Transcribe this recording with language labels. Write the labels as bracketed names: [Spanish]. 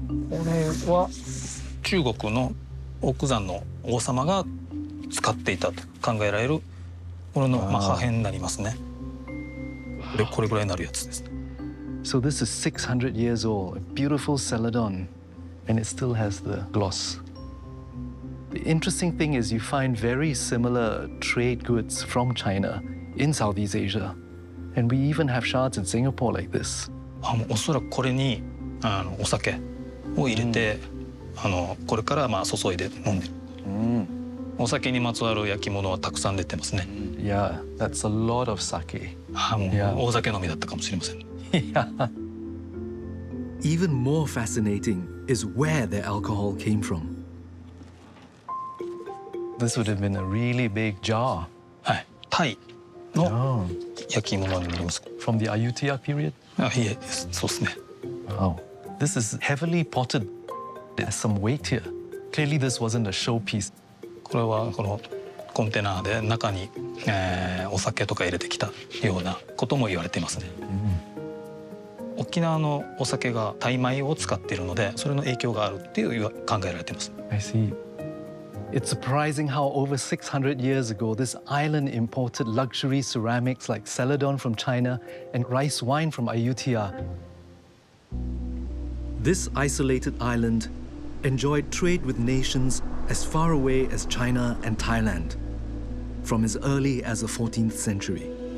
[Japanese] これは中国の奥山の王様が使っていたと考えられるこれの破片になりますね。でこれぐらいになるやつですね。 [English] So this is 600 years old, a beautiful celadon, and it still has the gloss. The interesting thing is you find very similar trade goods from China in Southeast Asia. And we even have shards in Singapore like this. [Japanese] おそらくこれにお酒を入れて、これから注いで飲んでる。お酒にまつわる焼き物はたくさん出てますね。 [English] Yeah, that's a lot of sake. [Japanese] もう大酒飲みだったかもしれません。 [English] Yeah. Even more fascinating is where their alcohol came from. This would have been a really big jar. [Japanese] はい、タイの焼き物になります。 [English] From the Ayutthaya period? [Japanese] いえ、そうですね。 [English] Wow. This is heavily potted. There's some weight here. Clearly this wasn't a showpiece. [Japanese] これはこのコンテナで中に、お酒とか入れてきたようなことも言われていますね。沖縄のお酒がタイ米を使っているので、それの影響があるっていう考えられています。 [English] I see. It's surprising how over 600 years ago, this island imported luxury ceramics like celadon from China and rice wine from Ayutthaya. This isolated island enjoyed trade with nations as far away as China and Thailand from as early as the 14th century.